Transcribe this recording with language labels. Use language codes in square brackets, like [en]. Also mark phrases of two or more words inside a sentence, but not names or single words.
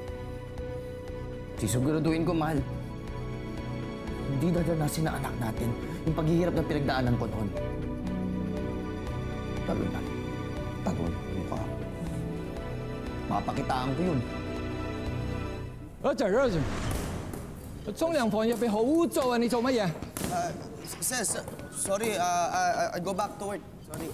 [tl] Sisiguraduhin ko, mahal. Hindi dadanasin na anak natin yung paghihirap na pinagdaanan ko noon. Talon mukha. Mapakitaan ko yun. [yue] Roger，沖涼房入邊好污糟啊！你做乜嘢？ [en] Sorry, I go back to work. Sorry.